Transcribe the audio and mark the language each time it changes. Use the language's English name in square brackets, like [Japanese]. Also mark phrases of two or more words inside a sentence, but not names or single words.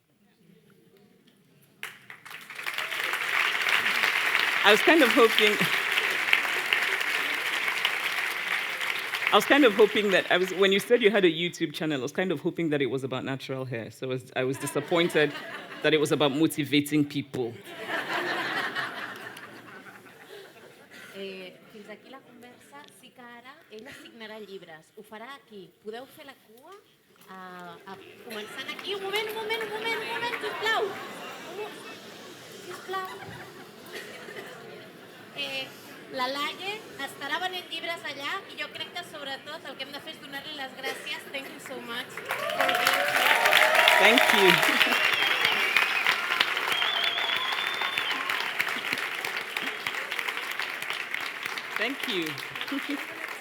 [English] I was kind of hoping that when you said you had a YouTube channel, I was kind of hoping that it was about natural hair. So I was disappointed that it was about motivating people. [Catalan] Fins aquí la conversa. Sí que ara ella signarà llibres. Ho farà aquí. Podeu fer la cua? Començant aquí. Un moment, sisplau. Sisplau. La Laie estarà venent llibres allà i jo crec que sobretot el que hem de fer és donar-li les gràcies. [English] Thank you so much. Thank you. Thank you.